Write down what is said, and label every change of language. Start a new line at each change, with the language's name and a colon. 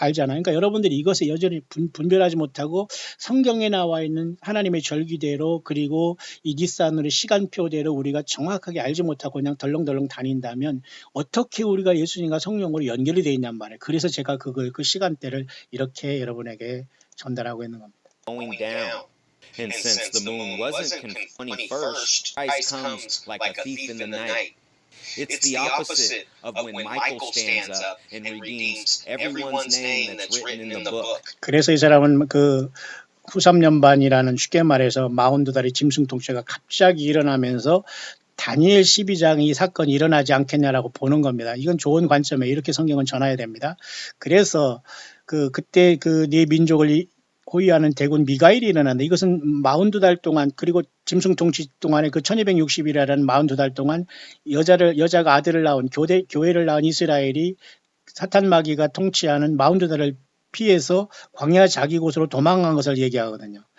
Korean: 그러니까 여러분들이 이것에 여전히 분별하지 못하고 성경에 나와 있는 하나님의 절기대로 그리고 이 니산으로 시간표대로 우리가 정확하게 알지 못하고 그냥 덜렁덜렁 다닌다면 어떻게 우리가 예수님과 성령으로 연결이 되어 있냔 말이에요. 그래서 제가 그 시간대를 이렇게 여러분에게 전달하고 있는 겁니다.
English: Going down. And since the moon wasn't 21st, Christ comes like a thief in the night. It's the opposite of when Michael stands up and redeems everyone's name that's written in the book.
Korean: 그래서 이 사람은 후3년반이라는 쉽게 말해서 42다리 짐승 통째가 갑자기 일어나면서 다니엘 12장에 이 사건이 일어나지 않겠냐라고 보는 겁니다. 이건 좋은 관점에 이렇게 성경은 전해야 됩니다. 그래서 그때 네 민족을 호위하는 대군 미가엘이 일어났는데 이것은 42달 동안 그리고 짐승 통치 동안에 1260일이라는 42달 동안 여자가 아들을 낳은 교회를 낳은 이스라엘이 사탄 마귀가 통치하는 42달을 피해서 광야 자기 곳으로 도망간 것을 얘기하거든요.